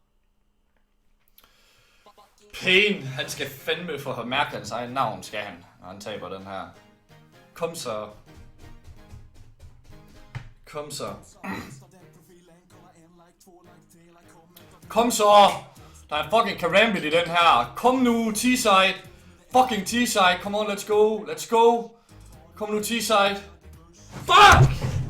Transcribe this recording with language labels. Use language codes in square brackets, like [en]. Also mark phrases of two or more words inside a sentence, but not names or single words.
[da] Pain, han skal fandme få mærke hans egen navn, skal han, når han taber den her. Kom så. Kom så. Kom så. Der er fucking karambit i den her. Kom nu, [en] T-side. Fucking T-side. Come on, let's go. Let's go. [da] Kom nu, T-side. Fuck!